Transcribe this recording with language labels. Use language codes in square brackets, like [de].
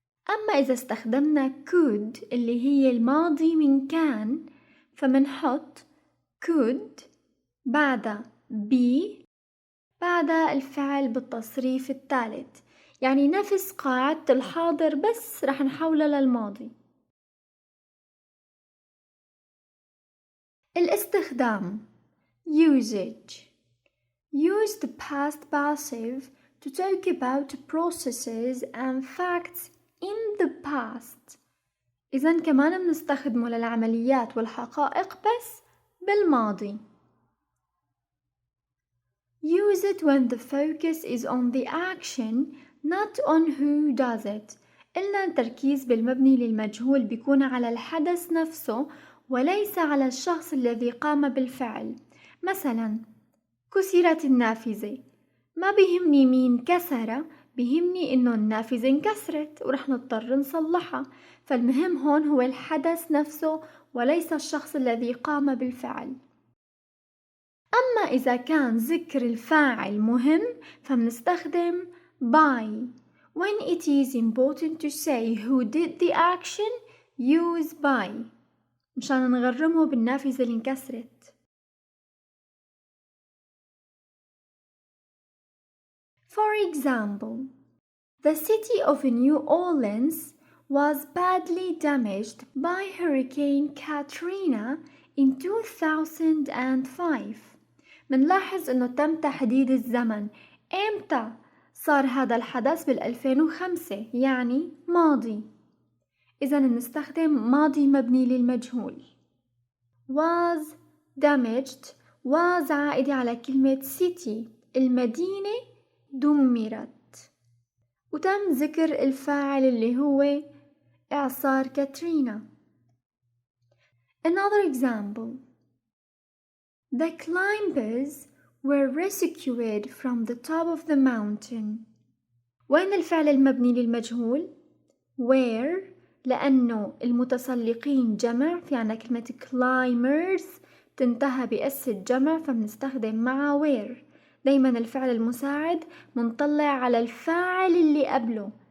[ar] أما إذا استخدمنا could اللي هي الماضي من كان فمنحط could بعد be بعد الفعل بالتصريف الثالث، يعني نفس قاعدة الحاضر بس رح نحولها للماضي. [en] الاستخدام usage. Use the past passive to talk about processes and facts in the past. [ar] إذن كمان بنستخدمه للعمليات والحقائق بس بالماضي. [en] Use it when the focus is on the action not on who does it. [ar] قلنا التركيز بالمبني للمجهول بيكون على الحدث نفسه وليس على الشخص الذي قام بالفعل. مثلا كسرت النافذة، ما بيهمني مين كسر، بيهمني إنه النافذة انكسرت ورح نضطر نصلحها. فالمهم هون هو الحدث نفسه وليس الشخص الذي قام بالفعل. أما إذا كان ذكر الفاعل مهم فبنستخدم by. [en] When it is important to say who did the action, use by [ar] مشان نغرمه بالنافذة اللي انكسرت. [en] For example, the city of New Orleans was badly damaged by Hurricane Katrina in 2005. [ar] منلاحظ إنه تم تحديد الزمن. إمتى صار هذا الحدث؟ بال2005 يعني ماضي. إذن نستخدم ماضي مبني للمجهول. was damaged was عائدة على كلمة city المدينة دمرت، وتم ذكر الفاعل اللي هو إعصار كاترينا. [en] Another example. The climbers were rescued from the top of the mountain. [ar] وين الفعل المبني للمجهول؟ were لأنه المتسلقين جمع، في عنا كلمة climbers تنتهى بأس الجمع فبنستخدم معها were. دايما الفعل المساعد منطلع على الفاعل اللي قبله.